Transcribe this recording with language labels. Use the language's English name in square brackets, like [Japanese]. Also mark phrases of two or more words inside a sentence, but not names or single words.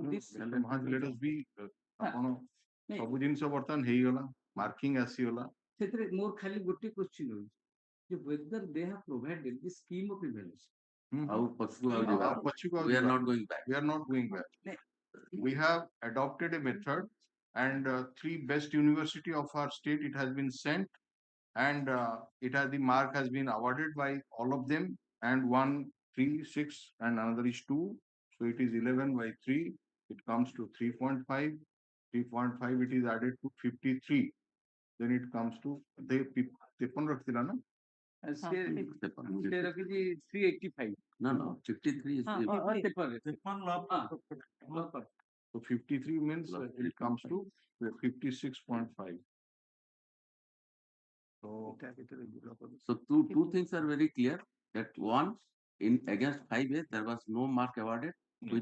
[English] No, this. Mr. Mahanti, let us be, [Odia] ଆପଣ ନାଇଁ, ସବୁ ଜିନିଷ ବର୍ତ୍ତମାନ ହେଇଗଲା, ମାର୍କିଂ ଆସିଗଲା. ସେଥିରେ ମୋର ଖାଲି ଗୋଟେ [English] question [Odia] ହଉଛି ଯେ [English] whether they have provided the scheme of evaluation. [Odia] ଆଉ ପଛକୁ ଆଉ ଆଉ ଯିବା ପଛକୁ ଆଉ [English] we are [Odia] ଯିବା. [English] not going back We are not going back. We have adopted a method and 3 best university of our state, it has been sent and it has, the mark has been awarded by all of them and 1, 3, 6 and another is 2. So it is 11 by 3. It comes to 3.5. 3.5 it is added to 53. Then it comes to, they 53 [Odia] ରଖିଥିଲା ନା? ସେ ରଖିଛି 385 [English] No, 53 is paper. One law. So 53 means it comes to 56.5. So two things are very clear. That one, in against 5A, there was no mark awarded, which